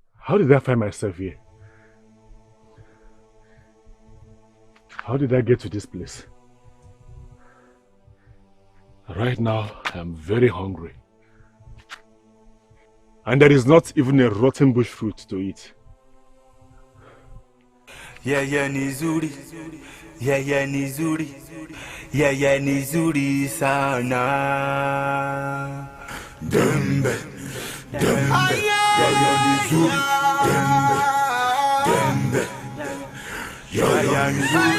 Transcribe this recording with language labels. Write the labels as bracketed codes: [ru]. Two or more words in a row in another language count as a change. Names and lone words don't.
[en] How did I find myself here? How did I get to this place? Right now, I'm very hungry. And there is not even a rotten bush fruit to eat. Yeah, [sw] nizuri. Yeah, nizuri. Yeah, nizuri sana. Dembe. Yeah, nizuri. Dembe. Yeah, nizuri.